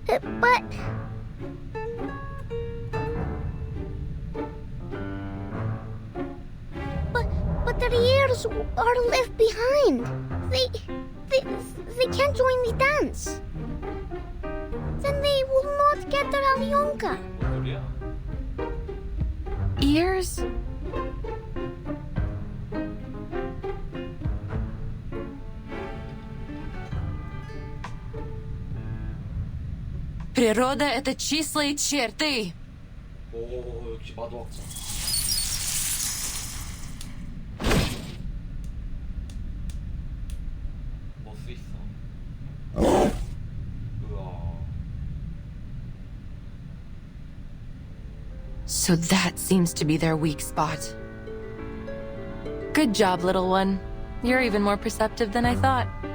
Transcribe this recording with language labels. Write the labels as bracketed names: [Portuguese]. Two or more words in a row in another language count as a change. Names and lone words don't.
[English] But their ears are left behind. They can't join the dance. Then they will not get their Alyonka. [Korean] 뭔 소리야? [English] Ears? [Russian] Природа — это числа и черты. [Korean] 오, 역시 마도학자. 뭐 수 있어? 우와. [English] So that seems to be their weak spot. Good job, little one. You're even more perceptive than I thought.